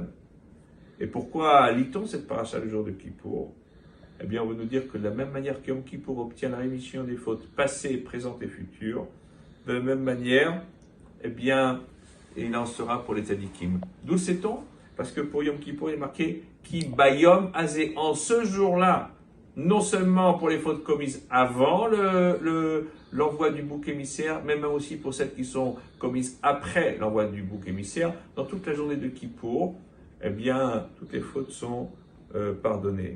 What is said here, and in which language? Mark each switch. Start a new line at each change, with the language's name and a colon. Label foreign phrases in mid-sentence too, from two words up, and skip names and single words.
French: Et pourquoi lit-on cette paracha le jour de Kippour? On veut nous dire que de la même manière que Yom Kippour obtient la rémission des fautes passées, présentes et futures, de la même manière, il en sera pour les tzadikim. D'où sait-on? Parce que pour Yom Kippour, il est marqué
Hebrew: כי ביום הזה,
French: en ce jour-là, non seulement pour les fautes commises avant l'envoi du bouc émissaire, mais même aussi pour celles qui sont commises après l'envoi du bouc émissaire, dans toute la journée de Kippour, toutes les fautes sont pardonnées.